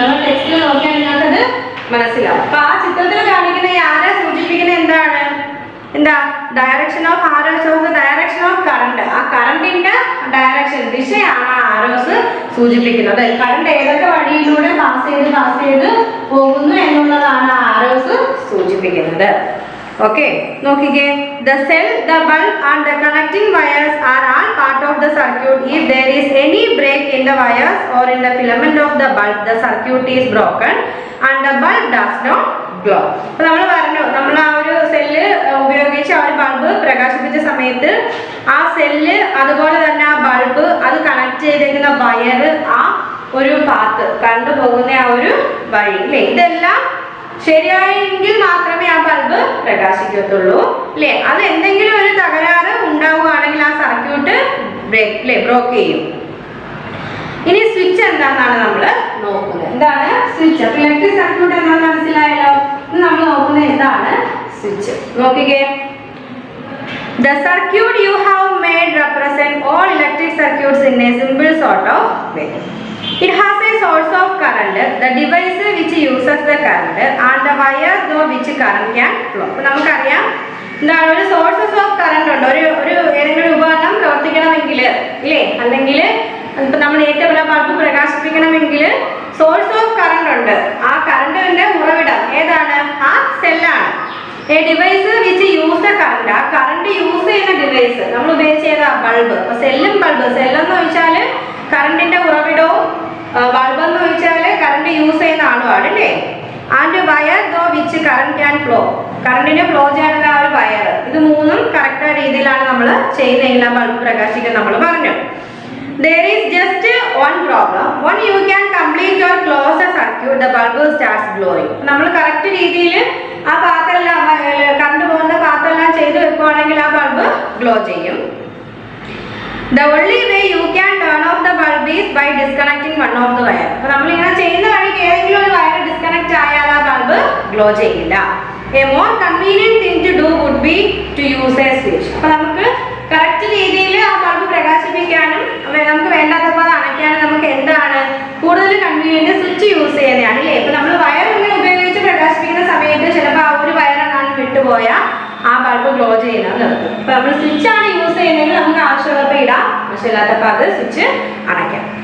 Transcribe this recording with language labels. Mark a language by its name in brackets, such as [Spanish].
[Malayalam] നമ്മൾ ടെക്സ്റ്റിൽ നോക്കിയാൽ നിങ്ങൾക്കത് മനസ്സിലാവും. അപ്പൊ ആ ചിത്രത്തിൽ കാണിക്കുന്ന ഈ ആരോ സൂചിപ്പിക്കുന്ന എന്താണ്? എന്താ? [English] Direction of arrows of direction of current. [Malayalam] ആ കറണ്ടിന്റെ ഡയറക്ഷൻ, ദിശയാണ് ആ ആരോസ് സൂചിപ്പിക്കുന്നത്. കറണ്ട് ഏതൊക്കെ വഴിയിലൂടെ പാസ് ചെയ്ത് പോകുന്നു എന്നുള്ളതാണ് ആ ആരോസ് സൂചിപ്പിക്കുന്നത്. ഓക്കെ, നോക്കിക്കേ, [English] the cell, the bulb and the connecting wires are all part of the circuit. If there is any break in the wires or in the filament of the bulb, the circuit is broken and the bulb does not glow. [Malayalam] അപ്പോൾ നമ്മൾ പറഞ്ഞു, നമ്മൾ ആ ഒരു cell ഉപയോഗിച്ച് ആ ഒരു bulb പ്രകാശിപ്പിച്ച സമയത്ത് ആ സെല്ല് അതുപോലെ തന്നെ ആ ബൾബ് അത് കണക്ട് ചെയ്തിരിക്കുന്ന വയർ, ആ ഒരു പാത്ത് കണ്ടുപോകുന്ന ആ ഒരു വഴി അല്ലേ, ഇതെല്ലാം ശരിയായെങ്കിൽ മാത്രമേ ആ ബൾബ് പ്രകാശിക്കത്തുള്ളൂ അല്ലേ? അത് എന്തെങ്കിലും ഒരു തകരാറ് ഉണ്ടാവുകയാണെങ്കിൽ ആ സർക്യൂട്ട് ബ്രോക്ക് ചെയ്യും. ഇനി സ്വിച്ച് എന്താണെന്നാണ് നമ്മൾ നോക്കുന്നത്. എന്താണ് സ്വിച്ച്? അപ്പൊ ഇലക്ട്രിക് സർക്യൂട്ട് എന്താണെന്ന് മനസ്സിലായല്ലോ. നമ്മൾ നോക്കുന്നത് എന്താണ് സ്വിച്ച്. നോക്കിക്കേ, [English] the circuit you have made represent all electric circuits in a simple sort of way. It has a source of current, the device which uses the current and the wires through which current can flow. [Malayalam] അപ്പോൾ നമുക്കറിയാം എന്താണ് ഒരു sources of current ഉണ്ട്. ഒരു ഏതെങ്കിലും ഉപകരണം പ്രവർത്തിക്കണമെങ്കിൽ ഇല്ലേ, അല്ലെങ്കിൽ ഇപ്പം നമ്മൾ ഏറ്റവും വലിയ ബൾബ് പ്രകാശിപ്പിക്കണമെങ്കിൽ സോഴ്സ് ഓഫ് കറണ്ട് ഉണ്ട്. ആ കറണ്ടിന്റെ ഉറവിടം ഏതാണ്? ആ സെല്ലാണ്. [English] a device which use the current, [Malayalam] ആ കറണ്ട് യൂസ് ചെയ്യുന്ന ഡിവൈസ് നമ്മൾ ഉപയോഗിച്ച് ചെയ്ത ബൾബ്. അപ്പോൾ സെല്ലും ബൾബ്, സെല്ലെന്ന് വെച്ചാൽ കറണ്ടിന്റെ ഉറവിടവും ബൾബ് എന്ന് വെച്ചാൽ കറണ്ട് യൂസ് ചെയ്യുന്ന ആളുമാണ് അല്ലേ. [English] and wire though which current can flow, [Malayalam] കറണ്ടിന് flow ചെയ്യാനുള്ള ആ ഒരു വയർ. ഇത് മൂന്നും കറക്റ്റ് രീതിയിലാണ് നമ്മൾ ചെയ്യുന്നതെങ്കിൽ ആ ബൾബ് പ്രകാശിക്കാൻ നമ്മൾ പറഞ്ഞു. [English] There is just one problem. When you can complete or close the circuit, the bulb starts glowing. [Malayalam] നമ്മൾ കറക്റ്റ് രീതിയിൽ ആ പാത്തെല്ലാം കറണ്ട് പോകുന്ന പാത്തെല്ലാം ചെയ്ത് വെക്കുവാണെങ്കിൽ ആ ബൾബ് ഗ്ലോ ചെയ്യും. [English] The only way you can turn off the bulb is by disconnecting one of the wire. [Malayalam] അപ്പോൾ നമ്മൾ ഇങ്ങനെ ചെയ്യുന്ന വഴിക്ക് ഏതെങ്കിലും ഒരു വയർ ഡിസ്കണക്ട് ആയാൽ ആ ബൾബ് ഗ്ലോ ചെയ്യില്ല. [English] A more convenient thing to do would be to use a switch. [Malayalam] അപ്പോൾ നമുക്ക് കറക്റ്റ് രീതിയിൽ ആ ബൾബ് പ്രകാശിപ്പിക്കാനും നമുക്ക് വേണ്ടാത്തപ്പോൾ അത് അണയ്ക്കാനും നമുക്ക് എന്താണ് കൂടുതൽ കൺവീനിയന്റ് സ്വിച്ച് യൂസ് ചെയ്യുന്നതാണ് അല്ലേ. ഇപ്പൊ നമ്മൾ വയർ ഇങ്ങനെ ഉപയോഗിച്ച് പ്രകാശിപ്പിക്കുന്ന സമയത്ത് ചിലപ്പോൾ ആ ഒരു വയറാണ് വിട്ടുപോയാൽ ആ ബൾബ് ഗ്ലോ ചെയ്യുന്നത് നിർത്തും. അപ്പൊ നമ്മൾ സ്വിച്ച് ആണ് യൂസ് ചെയ്യുന്നതെങ്കിൽ നമുക്ക് ആവശ്യമുള്ളപ്പോൾ ഇടാം, ആവശ്യമില്ലാത്തപ്പോൾ അത് സ്വിച്ച് അണയ്ക്കാം.